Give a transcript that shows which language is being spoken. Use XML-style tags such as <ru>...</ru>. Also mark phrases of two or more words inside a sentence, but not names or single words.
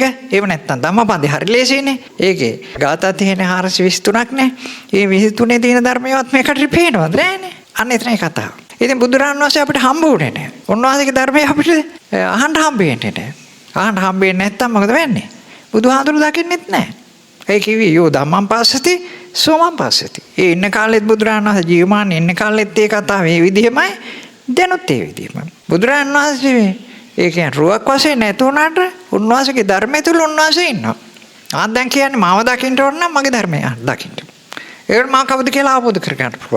<si>ඒව නැත්තම් ධම්මපදේ හරි ලේසියිනේ. ඒකේ ගාථා තියෙන 423ක් නේ. ඒ 23 තියෙන ධර්මයවත් මේකට පේනවද නෑනේ. අන්න එතනයි කතාව. ඉතින් බුදුරජාණන් වහන්සේ අපිට හම්බ වුණේ නෑ. උන්වහන්සේගේ ධර්මය අපිට අහන්න හම්බෙන්නේ නෑ. අහන්න හම්බෙන්නේ නැත්තම් මොකද වෙන්නේ? බුදුහාඳුරු දකින්නෙත් නැහැ. ඒ කිව්වේ</si> <pi>යෝ ධම්මං පස්සති සෝමං පස්සති.</pi> <si>ඒ ඉන්න කාලෙත් බුදුරජාණන් වහන්සේ ජීවමාන ඉන්න කාලෙත් ඒ කතාව මේ විදිහමයි දැනුත් ඒ විදිහමයි. බුදුරජාණන් වහන්සේ ඒ කියන්නේ රුවක් වශයෙන් නැතුණාට උන්වහන්සේගේ ධර්මය තුල උන්වහන්සේ ඉන්නවා. ආ දැන් කියන්නේ මාව දකින්න ඕන නම් මගේ ධර්මය දකින්න. ඒකට මා කවුද කියලා අවබෝධ කරගන්න පුළුවන්.</si>